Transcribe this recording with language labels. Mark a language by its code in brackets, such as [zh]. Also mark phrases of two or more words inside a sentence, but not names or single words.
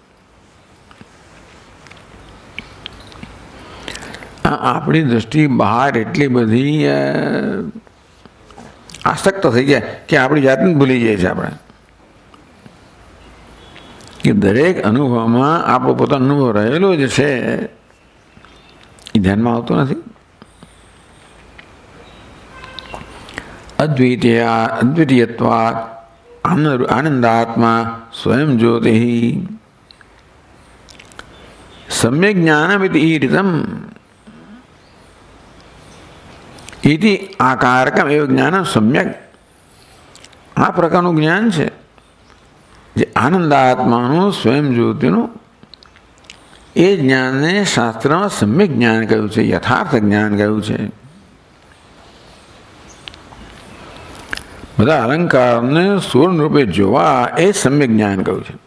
[gu] આપણી દ્રષ્ટિ બહાર એટલી બધી આસક્ત થઈ જાય કે આપણી જાતને ભૂલી જાય છે. આપણે કે દરેક અનુભવમાં આપણો પોતાનો અનુભવ રહેલો જ છે, એ ધ્યાનમાં આવતો નથી. [sa] अद्वितीयत्वात् आनंदात्मा स्वयं ज्योति सम्यक ज्ञानमिति ईरितम. इति आकारकम एवं ज्ञान सम्यक. [gu] આ પ્રકારનું જ્ઞાન છે જે આનંદાત્માનું સ્વયં જ્યોતિનું એ જ્ઞાનને શાસ્ત્રમાં સમ્યક જ્ઞાન કહ્યું છે, યથાર્થ જ્ઞાન કહ્યું છે. બધા અલંકારને સુવર્ણ રૂપે જોવા એ સમ્યક જ્ઞાન કહ્યું છે.